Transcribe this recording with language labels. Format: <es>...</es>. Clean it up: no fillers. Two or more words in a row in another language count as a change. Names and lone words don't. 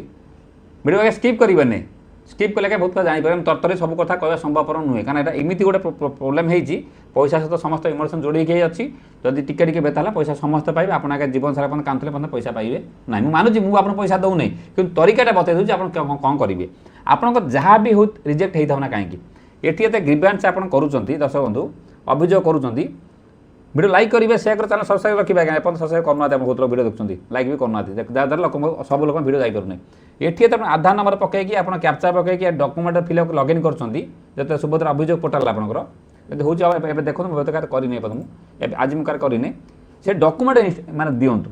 <or>ଭିଡ଼ିଓ ଆଜ୍ଞା ସ୍କିପ୍ କରିବେନି, ସ୍କିପ୍ କଲେ ବହୁତ କଥା ଜାଣିପାରିବେନି, ତରତରରେ ସବୁ କଥା କହିବା ସମ୍ଭବପର ନୁହେଁ, କାରଣ ଏଇଟା ଏମିତି ଗୋଟେ ପ୍ରୋବ୍ଲେମ୍ ହେଇଛି, ପଇସା ସହିତ ସମସ୍ତ ଇମୋସନ୍ ଯୋଡ଼ିକି ଅଛି। ଯଦି ଟିକେ ଟିକେ ବ୍ୟଥା ହେଲା ପଇସା ସମସ୍ତେ ପାଇବେ, ଆପଣ ଆଜ୍ଞା ଜୀବନ ସାରା ଆପଣ କାନ୍ଦୁଥିଲେ ମଧ୍ୟ ପଇସା ପାଇବେ ନାହିଁ। ମୁଁ ମାନୁଛି, ମୁଁ ଆପଣଙ୍କୁ ପଇସା ଦେଉନାହିଁ, କିନ୍ତୁ ତରିକାଟା ବତାଇ ଦେଉଛି ଆପଣ କ'ଣ କରିବେ। ଆପଣଙ୍କ ଯାହା ବି ହଉ ରିଜେକ୍ଟ ହେଇଥାଉ ନା କାହିଁକି, ଏଠି ଏତେ ଗ୍ରିଭାନ୍ସ ଆପଣ କରୁଛନ୍ତି, ଦର୍ଶକ ବନ୍ଧୁ ଅଭିଯୋଗ କରୁଛନ୍ତି,</or> <en>video like</en> <bn>করবে, শেয়ার করে</bn> <en>channel subscribe</en> <bn>রাখবে।</bn> <or>আজ্ঞା ଆପଣ ସବସ୍କ୍ରାଇବ୍ କରୁନାହାନ୍ତି, ଆପଣ ବହୁତ ଲୋକ ଭିଡ଼ିଓ ଦେଖୁଛନ୍ତି, ଲାଇକ୍ ବି କରୁନାହାନ୍ତି, ଯାହାଦ୍ୱାରା ଲୋକ ସବୁ ଲୋକଙ୍କ ଭିଡ଼ିଓ ଯାଇପାରୁନି। ଏଠି ତ ଆପଣ ଆଧାର ନମ୍ବର ପକାଇକି, ଆପଣ କ୍ୟାପଚା ପକାଇକି</or> <en>document fill-up login</en> <or>କରୁଛନ୍ତି, ଯେତେ ସୁଭଦ୍ରା ଅଭିଯୋଗ ପୋର୍ଟାଲ ଆପଣଙ୍କର ଯଦି ହେଉଛି। ଆଉ ଏବେ ଦେଖନ୍ତୁ, ମୁଁ କାହାର କରିନି, ଏବେ ମୁଁ ଆଜି ମୁଁ କାହାର କରିନି, ସେ ଡକ୍ୟୁମେଣ୍ଟ ମାନେ ଦିଅନ୍ତୁ।</or>